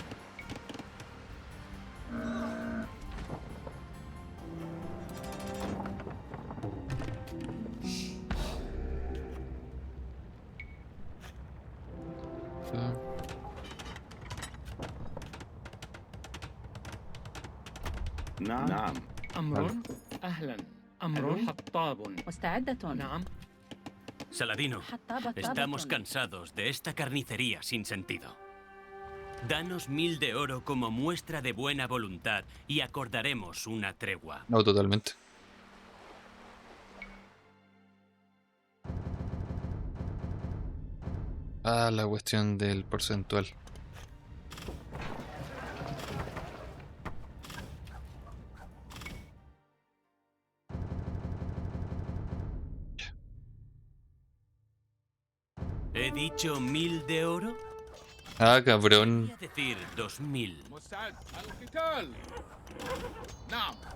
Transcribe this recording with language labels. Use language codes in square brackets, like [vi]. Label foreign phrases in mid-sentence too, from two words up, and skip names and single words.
[ar] Ah, نعم. نعم. أمر. أهلا. أمر. حطاب. مستعدة. نعم. [es] Saladino, [ar] حطابة. [es] estamos cansados de esta carnicería sin sentido. Danos 1000 de oro como muestra de buena voluntad y acordaremos una tregua. no, totalmente. Ah, la cuestión del porcentual. ¿He dicho 1000 de oro? Ah, cabrón. Voy a decir 2000. [ar] مستعد. القتال. نعم.